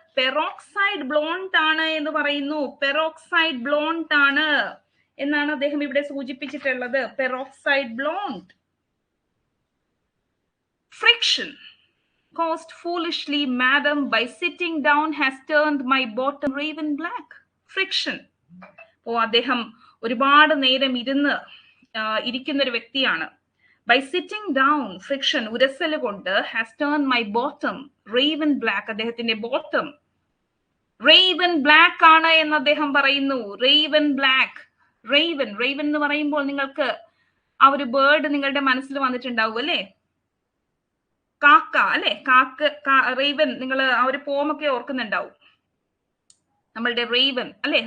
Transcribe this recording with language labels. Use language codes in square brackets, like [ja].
[ml] Peroxide blonde ആണ് എന്ന് പറയുന്നു. പെറോക്സൈഡ് ബ്ലോണ്ട് ആണ് എന്നാണ് അദ്ദേഹം ഇവിടെ സൂചിപ്പിച്ചിട്ടുള്ളത്. [en] Peroxide blonde. Friction caused foolishly, madam, by sitting down has turned my bottom raven black. Friction. [ml] ഓ, അദ്ദേഹം ഒരുപാട് നേരം ഇരിക്കുന്ന ഒരു വ്യക്തിയാണ്. [en] By sitting down, friction, [ml] ഉരസൽ കൊണ്ട്, [en] has turned my bottom raven black. [ml] അദ്ദേഹത്തിന്റെ ബോട്ടം raven black ആണ് എന്ന് അദ്ദേഹം പറയുന്നു. raven black. raven എന്ന് പറയുമ്പോൾ നിങ്ങൾക്ക് ആ ഒരു ബേർഡ് നിങ്ങളുടെ മനസ്സിൽ വന്നിട്ടുണ്ടാവും അല്ലെ? കാക്ക അല്ലെ? റേവൻ, നിങ്ങൾ ആ ഒരു പോമൊക്കെ ഓർക്കുന്നുണ്ടാവും. നമ്മളുടെ റേവൻ അല്ലെ?